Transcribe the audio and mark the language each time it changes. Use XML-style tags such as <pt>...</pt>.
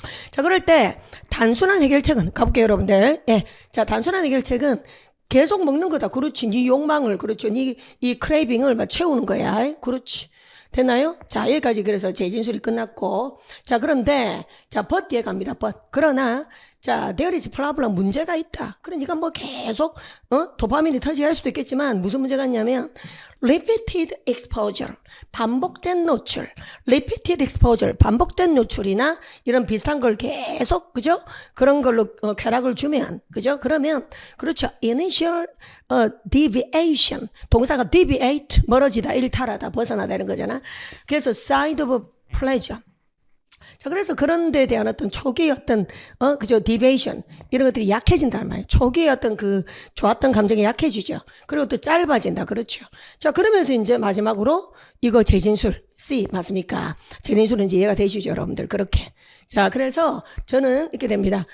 <ko>자, 그럴 때 단순한 해결책은 가볼게요 여러분들. 예, 자, 단순한 해결책은 계속 먹는 거다. 그렇지. 네 욕망을, 그렇죠. 이 크레이빙을 막 채우는 거야. 그렇지. 됐나요? 자, 여기까지 그래서 재진술이 끝났고. 자, 그런데, 자, but 뒤에 갑니다.</ko> <en>but.</en> <ko>그러나, 자,</ko> <en>there is problem.</en> <ko>문제가 있다. 그러니까 뭐 계속, 도파민이 터지게 할 수도 있겠지만, 무슨 문제가 있냐면, repeated exposure. 반복된 노출. repeated exposure. 반복된 노출이나 이런 비슷한 걸 계속, 그죠? 그런 걸로 쾌락을 주면, 그죠? 그러면, 그렇죠.</ko> <en>initial, deviation.</en> <ko>동사가 deviate. 멀어지다, 일탈하다, 벗어나다 이런 거잖아.</ko> <en>그래서 side of pleasure.</en> <ko>자, 그래서 그런 데에 대한 어떤 초기의 어떤, 그죠, 디베이션, 이런 것들이 약해진다는 말이에요. 초기의 어떤 그 좋았던 감정이 약해지죠. 그리고 또 짧아진다. 그렇죠. 자, 그러면서 이제 마지막으로 이거 재진술, C, 맞습니까? 재진술은 이제 이해가 되시죠, 여러분들. 그렇게. 자, 그래서 저는 이렇게 됩니다.</ko>